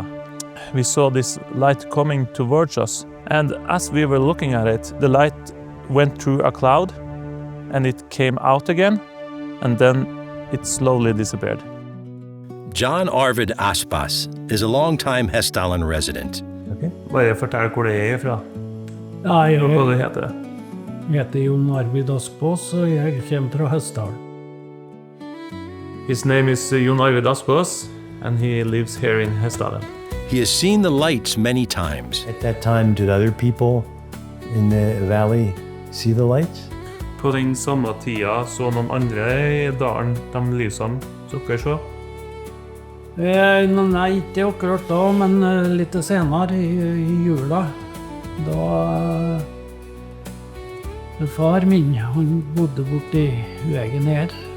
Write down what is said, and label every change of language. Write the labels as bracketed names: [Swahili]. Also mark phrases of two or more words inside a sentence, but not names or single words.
[English] We saw this light coming towards us, and as we were looking at it, the light went through a cloud, and it came out again, and then it slowly disappeared. John Arvid Aspas is a longtime Hessdalen resident. [Norwegian] Bare fortell hvor det er fra. Ja, Og hva det heter. jeg heter Jon Arvid Aspås, og jeg kommer fra Hessdalen. [English] His name is Jon Arvid Aspås, and he lives here in Hessdalen. He has seen the lights many times. At that time, did other people in the valley see the lights? [Norwegian] På den samme tida så noen andre i dalen de lysene dere så? Nei, ikke akkurat da, men litt senere i jula. Da far min, han bodde borti veien her.